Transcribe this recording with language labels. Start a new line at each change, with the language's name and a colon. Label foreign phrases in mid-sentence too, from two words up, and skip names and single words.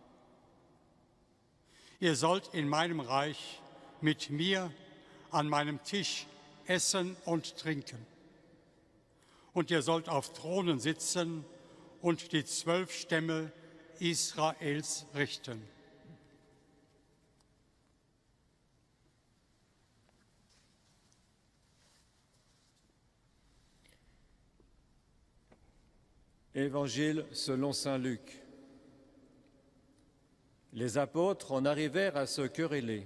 German: Ihr sollt in meinem Reich mit mir an meinem Tisch essen und trinken. Und ihr sollt auf Thronen sitzen und die 12 Stämme Israels richten.
French: Évangile selon saint Luc. Les apôtres en arrivèrent à se quereller.